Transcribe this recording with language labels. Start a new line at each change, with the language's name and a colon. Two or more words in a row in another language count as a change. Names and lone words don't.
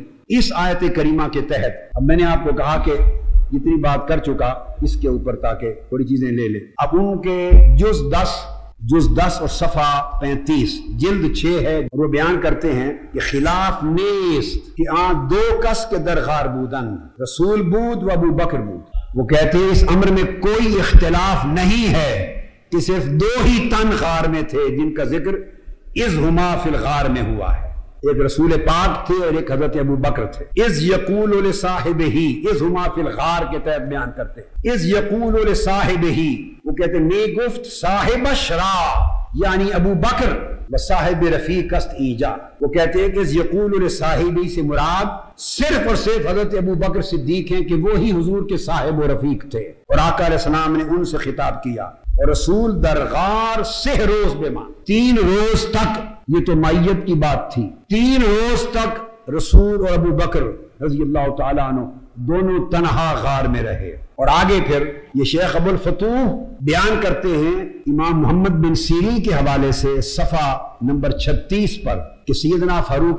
Urdu: اس آیت کریمہ کے تحت اب میں نے آپ کو کہا کہ جتنی بات کر چکا اس کے اوپر تاکہ تھوڑی چیزیں لے لیں۔ اب ان کے جز 10 اور صفحہ 35 جلد 6 ہے، وہ بیان کرتے ہیں کہ
Persian: خلاف نیست کہ دو کس کے درغار بودن، رسول بود و ابو بکر بود۔
Urdu: وہ کہتے ہیں اس امر میں کوئی اختلاف نہیں ہے کہ صرف دو ہی تن غار میں تھے جن کا ذکر
Arabic: اذ ہما فی الغار
Urdu: میں ہوا ہے، ایک رسول پاک تھے اور ایک حضرت ابو بکر تھے۔
Arabic: اذ یقول لصاحبہ، اذ ہما فی الغار
Urdu: کے تحت بیان کرتے ہیں،
Arabic: اذ یقول لصاحبہ،
Urdu: وہ کہتے ہیں میں
Persian: گفت صاحب شرا یعنی ابو بکر و صاحب رفیق است ایجا،
Urdu: وہ کہتے ہیں کہ
Arabic: اذ یقول لصاحبہ
Urdu: سے مراد صرف اور صرف حضرت ابو بکر صدیق ہیں کہ وہی حضور کے صاحب و رفیق تھے، اور آقا
Arabic: علیہ السلام
Urdu: نے ان سے خطاب کیا، اور
Persian: رسول درغار 6 روز بیمان،
Urdu: 3 روز تک، یہ تو معیت کی بات تھی، 3 روز تک رسول اور ابو بکر
Arabic: رضی اللہ تعالیٰ عنہ
Urdu: دونوں تنہا غار میں رہے۔ اور آگے پھر یہ شیخ ابو الفتوح بیان کرتے ہیں امام محمد بن سیرین کے حوالے سے صفحہ نمبر 36 پر کہ سیدنا فاروق